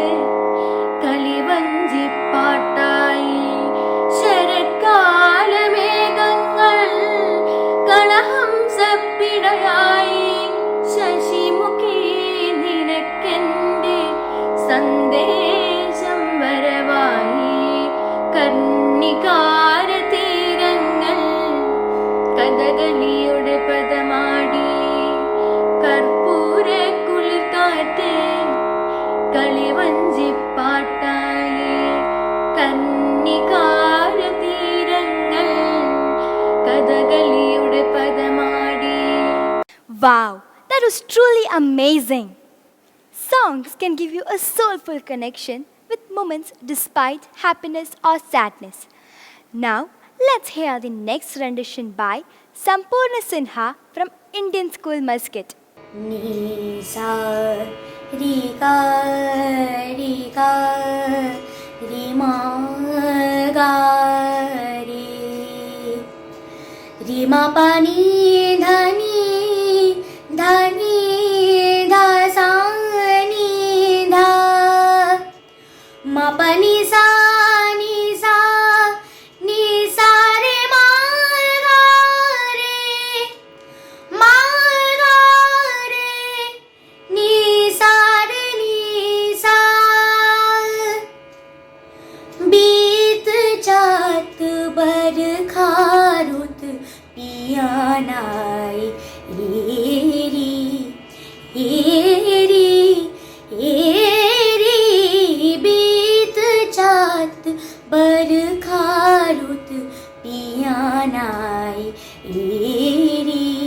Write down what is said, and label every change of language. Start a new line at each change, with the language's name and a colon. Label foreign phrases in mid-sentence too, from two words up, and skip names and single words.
Malayalam: കളിവഞ്ചിപ്പാട്ടായി ശരത്കാലമേഘങ്ങൾ കളഹംസപ്പിടയായി ശശിമുഖി നിനക്കെന്റെ സന്ദേശം വരവായി കർണികാര തീരങ്ങൾ കഥകളിയുടെ പദമാടി കർപ്പൂര കുളിർക്കാറ്റ് കളിവഞ്ചിപ്പാട്ടായി കന്നികാര തീരങ്ങൾ കഥകളിയുടെ പദമാടി.
English: Wow, that was truly amazing. Songs can give you a soulful connection with moments despite happiness or sadness. Now, let's hear the next rendition by Sampurna Sinha from Indian School Muscat. Ni sa ri ga ri ma ga ri ma pa ni dha ni dha sa ni dha ma pa ni sa ni sa re ma ga re ni sa re ni sa
Hindi: बीत जात बरखा रुत पियानाई एरी एरी एरी बीत जात बरखा रुत पियानाई एरी